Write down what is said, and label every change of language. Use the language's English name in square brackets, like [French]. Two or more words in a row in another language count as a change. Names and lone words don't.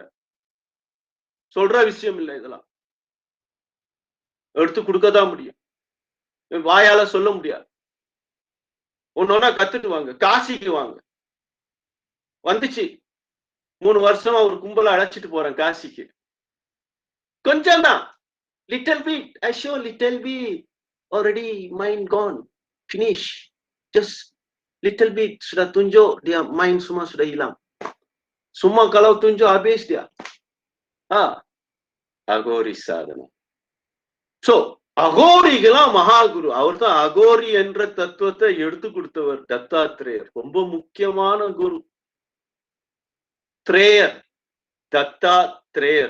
[Tamil] சொல்ற விஷயம் இல்லை, இதெல்லாம் எடுத்து கொடுக்கதான் முடியும், வாயால சொல்ல முடியாது. ஒன்னொன்னா கத்துட்டு வாங்க. காசிக்கு வாங்க. வந்துச்சு 3 வருஷமா ஒரு கும்பல அழைச்சிட்டு போறேன் காசிக்கு. கொஞ்சம் தான், [English] little bit, I show little bit, already mind gone, finish, just little bit, [Malay] sudah tunjuk dia mind semua sudah hilang. Semua kalau tunjuk habis dia. [Tamil] அகோரி சாதனை. சோ அகோரிகளாம் மகாகுரு. அவர் தான் அகோரி என்ற தத்துவத்தை எடுத்து கொடுத்தவர் தத்தாத்திரேயர். ரொம்ப முக்கியமான குரு. திரேயர், தத்தாத்திரேயர்.